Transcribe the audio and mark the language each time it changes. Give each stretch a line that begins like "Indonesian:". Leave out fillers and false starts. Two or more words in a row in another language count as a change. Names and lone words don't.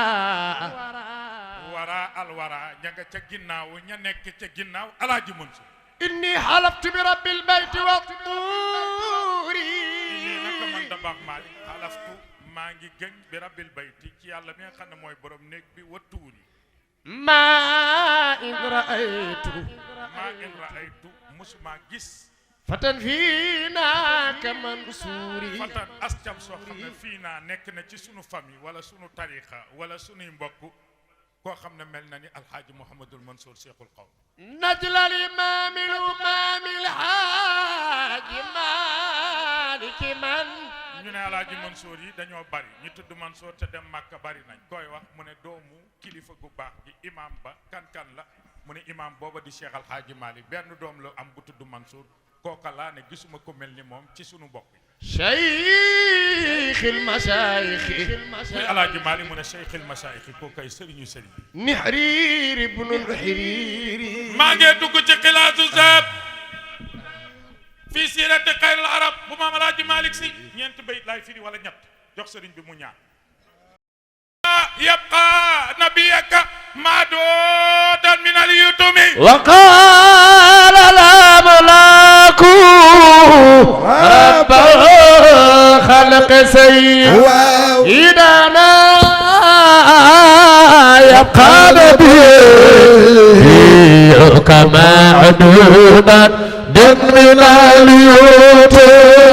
Wolof: alwara ña nga ca ginnaaw ña nekk ca ginnaaw Alaaji Mansour
Arabic: إني حلفت برب البيت والطور
Wolof: inni naka man da baax Malick halaftu maa ngi gëñ
Arabic: برب البيت
Wolof: ci yàlla mi nga xam ne mooy borom néeg bi
Arabic: والطور ما إن رأيت ما إن رأيت
Wolof: musuma gis
Arabic: فتى فينا كمنصوري
Wolof: fatan ascam soo xam ne fii naa nekk na ci sunu famille wala sunu tariqa wala sunuy mbokk koo xam ne mel na ni alxaaji Mouhamadul Mansour Cheikhul Qawm
Arabic: نجل الإمام الأمام الحاج مالك من
Wolof: ñu ne alaaji Mansour yi dañoo bari ñu tudd Mansour te dem Màkka bari nañ koy wax mu ne doomu kilifa gu baax gi imam ba kan la mu ne imam booba di Cheikh Alxaaji Malik benn doom la am bu tudd Mansour kooka laa ne gisuma ko mel ni moom ci sunu mbokk yi
Arabic: شيخ المشايخ
Wolof: muy alaaji Malik mu ne Cheikh il Masaayix koo koy sëriñu sëriñ
Arabic: نحرير ابن الحرير
Wolof: maa ngi dugg ci xilaasu zaab fii siirati xayril arab bu maam alaaji Malik si ñeent bayit laay firi wala ñett jox sëriñ bi mu ñaan
Arabic: يبقى نبيك معدودا من اليتم وقال الأملاك رب الخلق سيدنا يبقى نبيك معدودا من اليتم